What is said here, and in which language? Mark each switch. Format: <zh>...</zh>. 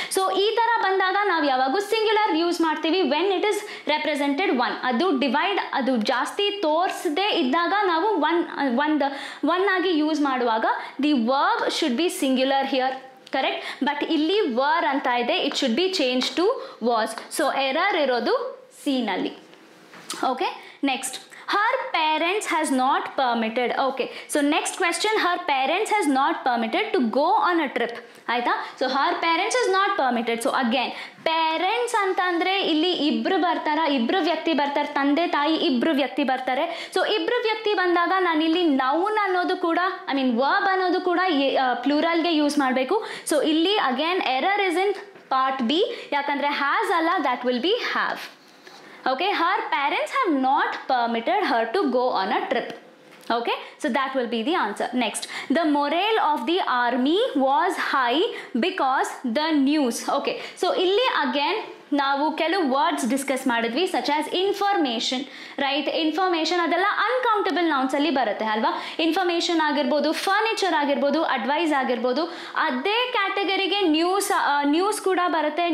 <kn>So ಈ ತರ ಬಂದಾಗ ನಾವು ಯಾವಾಗೂ ಸಿಂಗ್ಯುಲರ್ ಯೂಸ್ ಮಾಡ್ತೀವಿ</kn> <en>When it is represented one.</en> <kn>ಅದು ಡಿವೈಡ್, ಅದು ಜಾಸ್ತಿ ತೋರಿಸದೇ ಇದ್ದಾಗ ನಾವು ಒನ್ ಆಗಿ ಯೂಸ್ ಮಾಡುವಾಗ</kn> <en>the verb should be singular here,</en> <kn>correct.</kn> <en>But ಇಲ್ಲಿ were ಅಂತ ಇದೆ, it should be change to was.</en> <kn>So error ಇರೋದು ಸಿ ನಲ್ಲಿ.</kn> <en>Okay, next, her parents has not permitted. Okay, so next question, her parents has not permitted to go on a trip, ಆಯ್ತಾ. So her parents is not permitted.</en> <kn>So again parents ಅಂತಂದ್ರೆ ಇಲ್ಲಿ ಇಬ್ರು ಬರ್ತಾರ, ಇಬ್ರು ವ್ಯಕ್ತಿ ಬರ್ತಾರೆ, ತಂದೆ ತಾಯಿ ಇಬ್ರು ವ್ಯಕ್ತಿ ಬರ್ತಾರೆ. ಸೊ ಇಬ್ರು ವ್ಯಕ್ತಿ ಬಂದಾಗ ನಾನು ಇಲ್ಲಿ ನೌನ್ ಅನ್ನೋದು ಕೂಡ, ಐ ಮೀನ್ ವರ್ಬ್ ಅನ್ನೋದು ಕೂಡ ಪ್ಲೂರಲ್ಗೆ ಯೂಸ್ ಮಾಡಬೇಕು.</kn> <en>so ಇಲ್ಲಿ again error is in part B,</en> <kn>ಯಾಕಂದ್ರೆ ಹ್ಯಾಸ್ ಅಲ್ಲ,</kn> <en>That will be have. Okay, her parents have not permitted her to go on a trip. Okay, so that will be the answer. Next, the morale of the army was high because the news.</en> <kn>Okay, so ಇಲ್ಲಿ again ನಾವು ಕೆಲವು words discuss ಮಾಡಿದ್ವಿ, such as information, right. Information ಅದೆಲ್ಲ uncountable nouns ಅಲ್ಲಿ ಬರುತ್ತೆ ಅಲ್ವಾ. Information ಆಗಿರ್ಬೋದು, furniture ಆಗಿರ್ಬೋದು, ಅಡ್ವೈಸ್ ಆಗಿರ್ಬೋದು. ಅದೇ ಕ್ಯಾಟಗರಿಗೆ ನ್ಯೂಸ್ ಕೂಡ ಬರುತ್ತೆ.</kn>